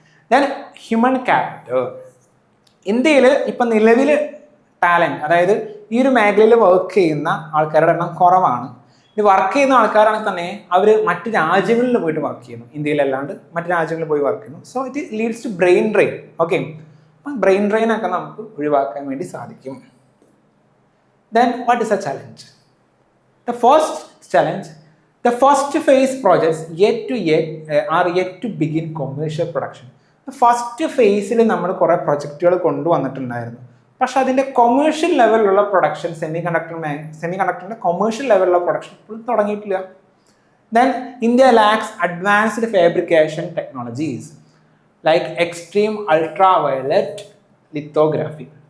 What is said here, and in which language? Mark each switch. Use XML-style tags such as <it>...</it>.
<ml>Then human capital. ഇന്ത്യയിൽ ഇപ്പം നിലവിൽ ടാലൻറ്റ്, അതായത് ഈ ഒരു മേഖലയിൽ വർക്ക് ചെയ്യുന്ന ആൾക്കാരുടെ എണ്ണം കുറവാണ്. ഇത് വർക്ക് ചെയ്യുന്ന ആൾക്കാരാണെങ്കിൽ തന്നെ അവർ മറ്റ് രാജ്യങ്ങളിൽ പോയിട്ട് വർക്ക് ചെയ്യുന്നു, ഇന്ത്യയിലല്ലാണ്ട് മറ്റ് രാജ്യങ്ങളിൽ പോയി വർക്ക് ചെയ്യുന്നു.</ml> <en>So it leads to brain drain.</en> <ml>Okay, അപ്പം ബ്രെയിൻ ഡ്രെയിനൊക്കെ നമുക്ക് ഒഴിവാക്കാൻ വേണ്ടി സാധിക്കും.</ml> <en>Then what is a challenge? The first challenge, the first phase projects are yet to begin commercial production.</en> <ml>The first phase നമ്മൾ കുറേ പ്രൊജക്റ്റുകൾ കൊണ്ടുവന്നിട്ടുണ്ടായിരുന്നു. പക്ഷെ അതിൻ്റെ കൊമേഴ്ഷ്യൽ ലെവലിലുള്ള പ്രൊഡക്ഷൻ സെമി കണ്ടക്ടറിൻ്റെ കൊമേഴ്ഷ്യൽ ലെവലിലുള്ള പ്രൊഡക്ഷൻ ഇപ്പോഴും തുടങ്ങിയിട്ടില്ല.</ml> <en>Then India lacks advanced fabrication technologies like extreme ultraviolet lithography.</en>